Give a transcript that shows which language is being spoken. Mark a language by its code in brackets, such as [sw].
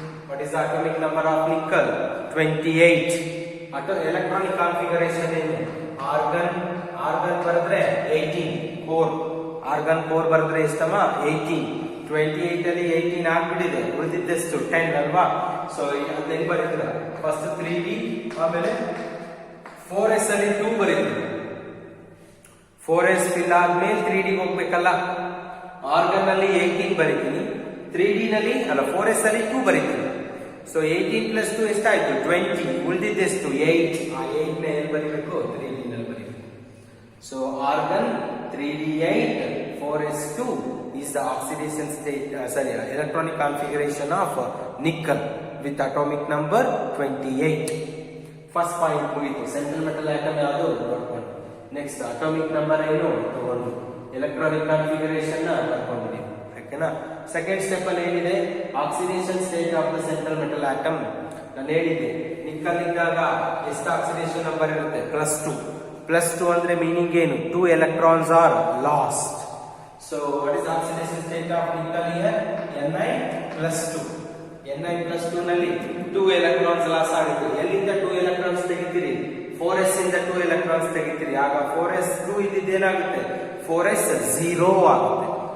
[en] What is the atomic number of nickel? 28. Electronic configuration [kn] ಏನು? argon ಬರೆದ್ರೆ 18 core. argon core ಬರೆದ್ರೆ ಎಷ್ಟಮ್ಮ? 18. 28 ಅಲ್ಲಿ 18 ಆಗ್ಬಿಟ್ಟಿದೆ, ಉಳಿದಿದ್ದೆಷ್ಟು? 10 ಅಲ್ವಾ? ಸೊ ಅದನ್ನ ಹೆಂಗ್ ಬರೀತೀರ? ಫಸ್ಟ್ 3D, ಆಮೇಲೆ 4s ಅಲ್ಲಿ 2 ಬರೀತೀವಿ. 4s ಫಿಲ್ ಆದ್ಮೇಲೆ 3D ಹೋಗ್ಬೇಕಲ್ಲ. ಆರ್ಗನ್ ಅಲ್ಲಿ 18 ಬರೀತೀನಿ, 3D ನಲ್ಲಿ ಅಲ್ಲ 4s ಅಲ್ಲಿ 2 ಬರೀತೀನಿ. ಸೊ 18 ಪ್ಲಸ್ 2 ಎಷ್ಟಾಯ್ತು? 20. ಉಳಿದಿದ್ದೆಷ್ಟು? 8. ಆ 8 ನ ಎಲ್ಲಿ ಬರೀಬೇಕು? 3D ನಲ್ಲಿ ಬರೀಬೇಕು. So organ 3D8, 4s2 [en] is the oxidation state, electronic configuration of nickel with atomic number 28. First point [kn] ಮುಗಿತು. ಸೆಂಟ್ರಲ್ ಮೆಟಲ್ ಆಟಮ್ ಯಾವುದು ನೋಡ್ಕೊಂಡು, ನೆಕ್ಸ್ಟ್ ಅಟಾಮಿಕ್ ನಂಬರ್ ಏನು ತಗೊಂಡು ಎಲೆಕ್ಟ್ರಾನಿಕ್ ಕಾನ್ಫಿಗರೇಷನ್ ನ ಬರ್ಕೊಂಡಿದ್ದೀವಿ. ಓಕೆನಾ? ಸೆಕೆಂಡ್ ಸ್ಟೆಪ್ ಅಲ್ಲಿ ಏನಿದೆ? Oxidation state of the central metal atom. ನಾನು ಹೇಳಿದ್ದೆ ನಿಕ್ಕಲ್ ಇದ್ದಾಗ ಎಷ್ಟು ಆಕ್ಸಿಡೇಷನ್ ನಂಬರ್ ಇರುತ್ತೆ? +2. +2 ಅಂದ್ರೆ ಮೀನಿಂಗ್ ಏನು? [en] 2 electrons are lost. So what is oxidation state of nickel here? Ni+2. [kn] Ni+2 ನಲ್ಲಿ 2 electrons loss ಆಗುತ್ತೆ. ಎಲ್ಲಿಂದ 2 electrons ತೆಗಿತೀರಿ? 4s ಇಂದ 2 electrons ತೆಗಿತೀರಿ. ಆಗ 4s2 ಇದ್ದೇನಾಗುತ್ತೆ? 4s 0 ಆಗುತ್ತೆ.